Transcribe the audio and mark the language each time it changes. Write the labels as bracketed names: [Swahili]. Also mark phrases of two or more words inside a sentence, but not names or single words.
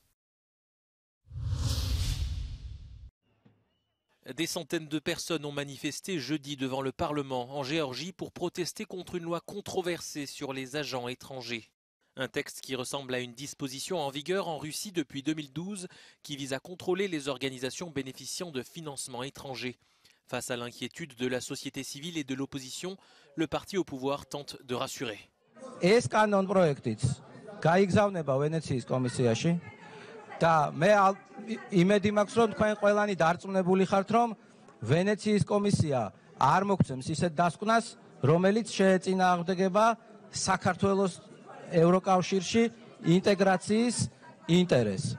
[French] Des centaines de personnes ont manifesté jeudi devant le Parlement en Géorgie pour protester contre une loi controversée sur les agents étrangers. Un texte qui ressemble à une disposition en vigueur en Russie depuis 2012 qui vise à contrôler les organisations bénéficiant de financements étrangers. Face à l'inquiétude de la société civile et de l'opposition, le parti au pouvoir tente de rassurer. [Georgian] და მე იმედი მაქვს რომ თქვენ ყველანი დარწმუნებული ხართ რომ ვენეციის კომისია არ მოგცემს ისეთ დასკვნას რომელიც შეეწინააღმდეგება საქართველოს ევროკავშირში ინტეგრაციის ინტერესს.